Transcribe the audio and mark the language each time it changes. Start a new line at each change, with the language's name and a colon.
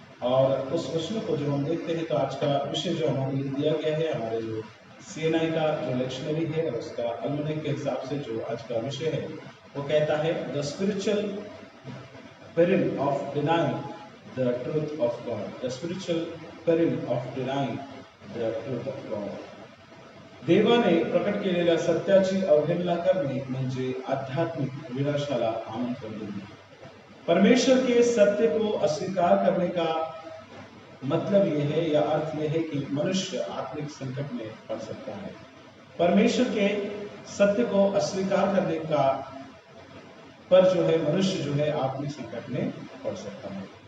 Hindi: और उस वचन को जो हम देखते हैं तो आज का विषय जो हमारे लिए दिया गया है, हमारे जो CNI का जो लेक्शनरी है उसका अलमनिक के हिसाब से जो आज का विषय है वो कहता है
English: The spiritual peril of denying the truth of God. The spiritual peril of denying the truth of God.
Marathi: देवाने प्रकट केलेल्या सत्याची अवहेलना करणे म्हणजे आध्यात्मिक विनाशाला आमंत्रण देणे।
Hindi: परमेश्वर के सत्य को अस्वीकार करने का मतलब यह है या अर्थ यह है कि मनुष्य आत्मिक संकट में पड़ सकता है। परमेश्वर के सत्य को अस्वीकार करने का पर जो है मनुष्य जो है आत्मिक संकट में पड़ सकता है।